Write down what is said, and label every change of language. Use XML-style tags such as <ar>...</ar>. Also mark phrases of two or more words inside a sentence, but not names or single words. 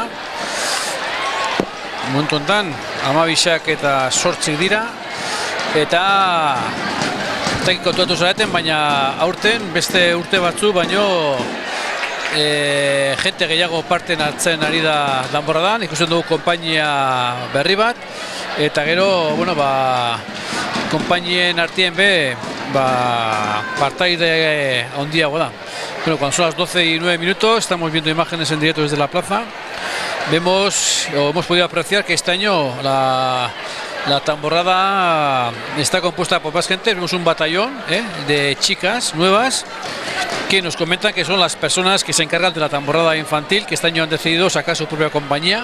<eu>Momentu honetan 12 eta 8 dira eta kontatu zareten, baina aurten beste urte batzu baino jente gehiago parten hartzen ari da danborradan. Ikusten dugu konpainia berri bat eta gero, bueno, konpainien artien partaide handiago da.</eu> <es>Bueno, cuando son las 12:09, estamos viendo imágenes en directo desde la plaza. Hemos podido apreciar que este año la tamborrada está compuesta por más gente. Vemos un batallón de chicas nuevas que nos comentan que son las personas que se encargan de la tamborrada infantil, que este año han decidido sacar su propia compañía.</es>